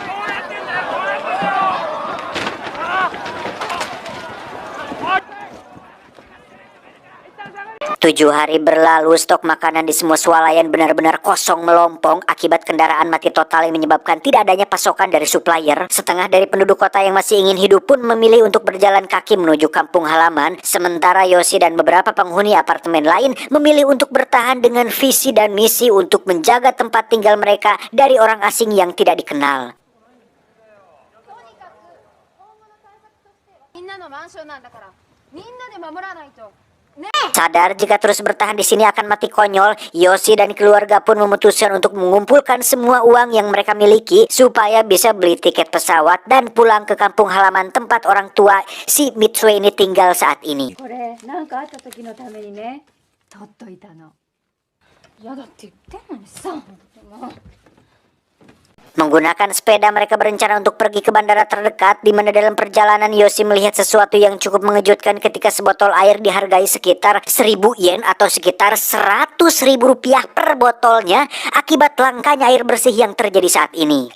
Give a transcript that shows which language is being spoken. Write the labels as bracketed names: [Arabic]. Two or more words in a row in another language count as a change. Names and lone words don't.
[Indonesian] 7 hari berlalu, stok makanan di semua swalayan benar-benar kosong melompong akibat kendaraan mati total yang menyebabkan tidak adanya pasokan dari supplier. Setengah dari penduduk kota yang masih ingin hidup pun memilih untuk berjalan kaki menuju kampung halaman, sementara Yoshi dan beberapa penghuni apartemen lain memilih untuk bertahan dengan visi dan misi untuk menjaga tempat tinggal mereka dari orang asing yang tidak dikenal. [Japanese] みんなのマンションなんだから、みんなで守らないと。 [Indonesian] Sadar jika terus bertahan di sini akan mati konyol, Yoshi dan keluarga pun memutuskan untuk mengumpulkan semua uang yang mereka miliki supaya bisa beli tiket pesawat dan pulang ke kampung halaman tempat orang tua si Mitsue ini tinggal saat ini. [Japanese] これなんかあった時のためにね、取っといたの。嫌だって言ってんのにさ、もう。 [Indonesian] Menggunakan sepeda, mereka berencana untuk pergi ke bandara terdekat, di mana dalam perjalanan Yoshi melihat sesuatu yang cukup mengejutkan ketika sebotol air dihargai sekitar 1000 yen atau sekitar 100.000 rupiah per botolnya akibat langkanya air bersih yang terjadi saat ini.